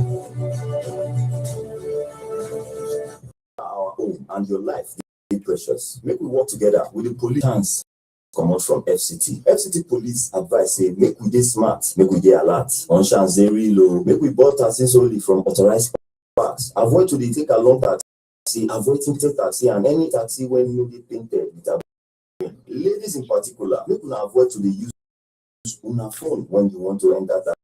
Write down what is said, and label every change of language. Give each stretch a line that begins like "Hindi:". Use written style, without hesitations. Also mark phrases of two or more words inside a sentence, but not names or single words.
Nigerian Pidgin: Our own and your life dey precious. Make we work together with the police hands comot from FCT. FCT police advice say make we dey smart, make we dey alert. On chance dey real o. Make we board taxis only from authorized parks. Avoid to dey take along taxi, avoid tinted taxi and any taxi wey no dey painted with a ladies in particular, make una avoid to dey use una phone when you want to enter taxi.